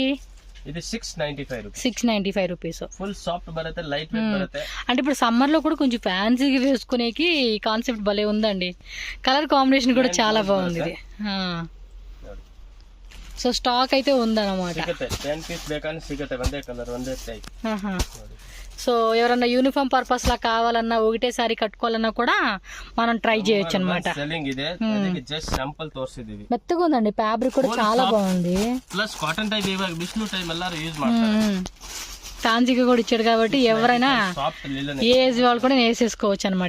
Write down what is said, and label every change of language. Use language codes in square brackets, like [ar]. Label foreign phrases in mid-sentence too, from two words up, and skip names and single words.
[te] ఇది 695 రూపీస్. 695 రూపీస్. ఫుల్ సాఫ్ట్ బರುತ್ತೆ, లైట్ వెయిట్ బರುತ್ತೆ. అంటే ఇప్పుడు సమ్మర్ లో కూడా కొంచెం ఫ్యాన్సీగా వేసుకునేకి కాన్సెప్ట్ భలే ఉందండి. [en] colour combination [te] కూడా చాలా బాగుంది ఇది. సో స్టాక్ అయితే ఉందన్నమాట. [kn] 10 పీస్ ಬೇಕಂದ್ರೆ ಸಿಗುತ್ತೆ, ಒಂದೇ ಕಲರ್ ಒಂದೇ ಟೈಪ್. [te] సో ఎవరన్నా [en] uniform purpose [te] లా కావాలన్నా, ఒకటేసారి కట్టుకోవాలన్నా కూడా మనం ట్రై చేయొచ్చు అనమాట. [kn] ಜಸ್ಟ್ ಸ್ಯಾಂಪಲ್ ತೋರಿಸಿದೀವಿ. [te] మెత్తగా ఉందండి, ఫ్యాబ్రిక్ కూడా చాలా బాగుంది. [en] plus cotton type, [kn] ಇವಾಗ ಬಿಸ್ನು ಟೈಪ್ ಎಲ್ಲರೂ ಯೂಸ್ ಮಾಡ್ತಾರೆ. [te] కాంజీగా కూడా ఇచ్చాడు కాబట్టి ఎవరైనా ఏ ఏజ్ వాళ్ళు కూడా వేసేసుకోవచ్చు అనమాట.